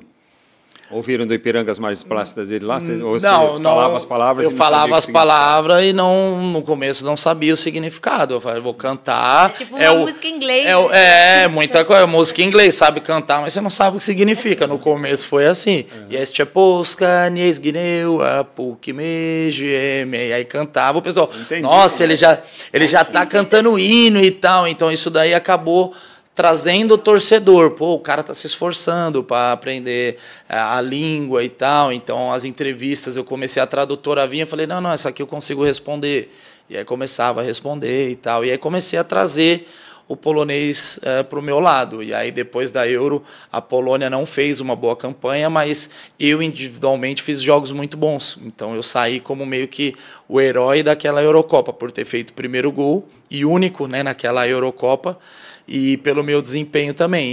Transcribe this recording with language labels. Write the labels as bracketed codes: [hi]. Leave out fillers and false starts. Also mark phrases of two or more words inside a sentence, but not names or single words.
[pt] Ouviram do Ipiranga as margens plácidas dele lá? Ou você falava as palavras? Eu falava as palavras e não, no começo não sabia o significado. Eu falei, vou cantar. É tipo uma música em inglês. Muita coisa. Música em inglês, sabe cantar, mas você não sabe o que significa. No começo foi assim. [pl] Jeszcze Polska, nie zginęła, póki my żyjemy. [pt] E aí cantava, o pessoal, Entendi. Nossa, ele já tá cantando o hino e tal. Então isso daí acabou trazendo o torcedor, pô, o cara tá se esforçando para aprender a língua e tal, então as entrevistas, eu comecei, a tradutora vinha, eu falei, não, essa aqui eu consigo responder, e aí começava a responder e tal, e aí comecei a trazer o polonês para o meu lado, e aí depois da Euro, a Polônia não fez uma boa campanha, mas eu individualmente fiz jogos muito bons, então eu saí como meio que o herói daquela Eurocopa, por ter feito o primeiro gol, e único, né, naquela Eurocopa, e pelo meu desempenho também.